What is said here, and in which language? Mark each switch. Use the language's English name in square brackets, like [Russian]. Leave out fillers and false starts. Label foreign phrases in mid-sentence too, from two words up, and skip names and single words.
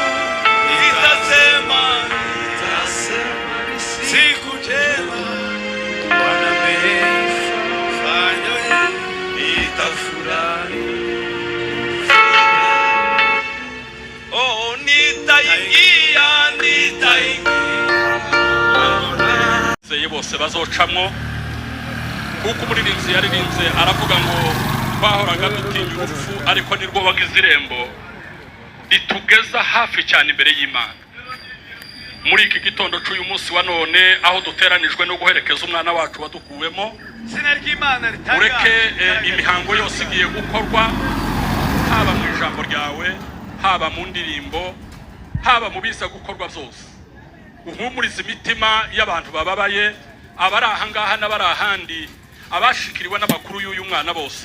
[Swahili] Nitasema, nitasema siku njema Bwana ameifanya. Nitafurahi fika. Oh, nitaingia, nitaingia. [Kinyarwanda] Zeye bose bazocamwo kuko umuririmbyi yaririnze aravuga ngo twahoraga dutinya urupfu ariko nirwo wagize irembo ritugeza hafi cyane imbere y'Imana. Muri iki gitondo cy'uyu munsi wa none aho duteranijwe no guherekeza umwana wacu wadukuwemo, ureke imihango yose igiye gukorwa, haba mu ijambo ryawe, haba mu ndirimbo, haba mu biza gukorwa byose, uhumuriza imitima y'abantu bababaye, abari ahangaha n'abari ahandi, abashikiriwe n'amakuru y'uyu mwana bose.